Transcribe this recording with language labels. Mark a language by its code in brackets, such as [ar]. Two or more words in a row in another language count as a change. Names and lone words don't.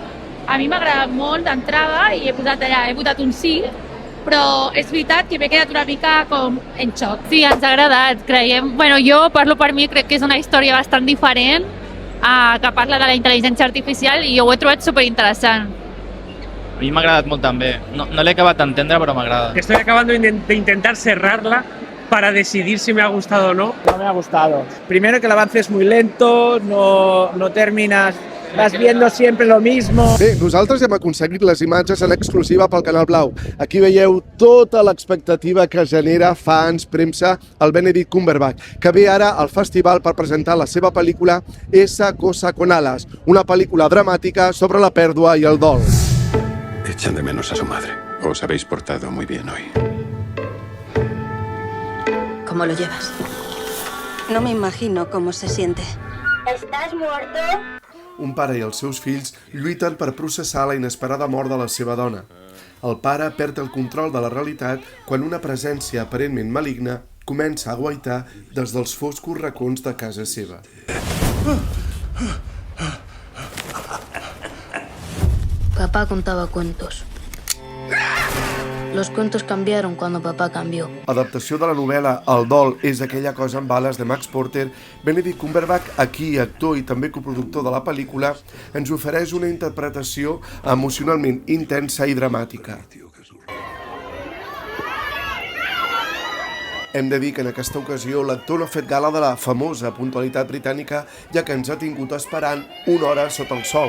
[ca] A mi m'ha agradat molt d'entrada i he votat un sí, però és veritat que m'he quedat una mica com en xoc. Sí, ens ha agradat, creiem. Jo parlo per mi, crec que és una història bastant diferent que parla de la intel·ligència artificial i jo ho he trobat superinteressant. [es] A mí me ha agradado [ca] molt també. No l'he acabat d'entendre, però m'agrada. [es] Estoy acabando de intentar cerrarla para decidir si me ha gustado o no. No me ha gustado. Primero que el avance es muy lento, no terminas, vas viendo siempre lo mismo. [ca] Bé, nosaltres hem aconseguit les imatges en exclusiva pel Canal Blau. Aquí veieu tota l'expectativa que genera fans, premsa, el Benedict Cumberbatch, que ve ara al festival per presentar la seva pel·lícula Esa cosa con alas, una pel·lícula dramàtica sobre la pèrdua i el dol. [es] Echan de menos a su madre. Os habéis portado muy bien hoy. ¿Cómo lo llevas? No me imagino cómo se siente. ¿Estás muerto? [ca] Un pare i els seus fills lluiten per processar la inesperada mort de la seva dona. El pare perd el control de la realitat quan una presència aparentment maligna comença a guaitar des dels foscos racons de casa seva. [es] Papá contaba cuentos. Los cuentos cambiaron cuando papá cambió. [ca] Adaptació de la novel·la El dol és aquella cosa amb bales de Max Porter, Benedict Cumberbatch, aquí actor i també coproductor de la pel·lícula, ens ofereix una interpretació emocionalment intensa i dramàtica. Hem de dir que en aquesta ocasió l'actor no ha fet gala de la famosa puntualitat britànica, ja que ens ha tingut esperant una hora sota el sol.